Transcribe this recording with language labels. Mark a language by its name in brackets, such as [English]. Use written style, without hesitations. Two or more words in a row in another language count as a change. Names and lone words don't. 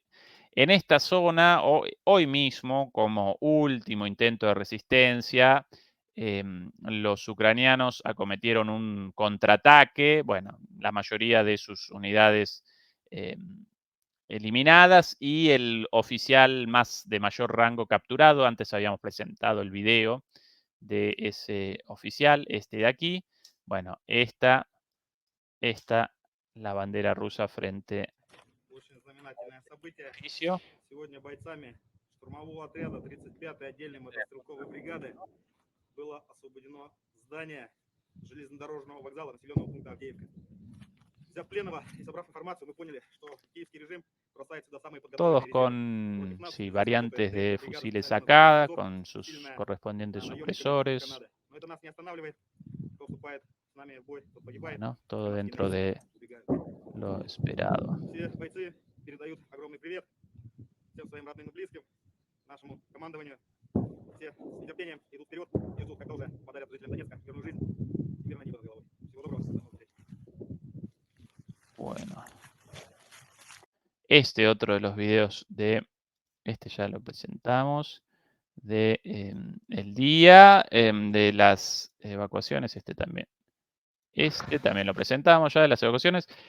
[Spanish] En esta zona, hoy mismo, como último intento de resistencia, los ucranianos acometieron un contraataque, bueno, la mayoría de sus unidades eliminadas y el oficial de mayor rango capturado. Antes habíamos presentado el video de ese oficial, de aquí. Bueno, esta, la bandera rusa frente [Russian] Очень знаменательное событие. [Spanish] al edificio. [Russian] Сегодня бойцами штурмового отряда 35-й отдельной мотострелковой бригады было освобождено здание железнодорожного вокзала населенного пункта Авдеевка. Взяв пленного и собрав информацию, мы поняли, что киевский режим бросает сюда самые [Spanish] Todos [Russian] подготовленные резервы. [Spanish] con [Russian] Нас [Spanish] sí, [Russian] сейчас [Spanish] variantes [Russian] работает [Spanish] de [Russian] третья бригада [Spanish] fusiles [Russian] специального [Spanish] acá, [Russian] назначения [Spanish] con [Russian] СОП, [Spanish] sus [Russian] усиленная [Spanish] correspondientes [Russian] наемниками [Spanish] supresores. [Russian] Канады. Но это нас не останавливает. Кто вступает с нами в бой, тот погибает. [Spanish] Bueno, todo [Russian] Канадские [Spanish] dentro [Russian] наемники [Spanish] de [Russian] убегают. [Spanish] lo esperado. [Russian] Все бойцы передают огромный привет всем своим родным и близким, нашему командованию. Все с нетерпением идут вперед и ждут, когда уже подарят жителям Донецка мирную жизнь и мирное небо над головой. Всего доброго. До новых встреч. [Spanish] Bueno, otro de los videos de, ya lo presentamos, de el día de las evacuaciones, también. También lo presentamos ya de las evacuaciones.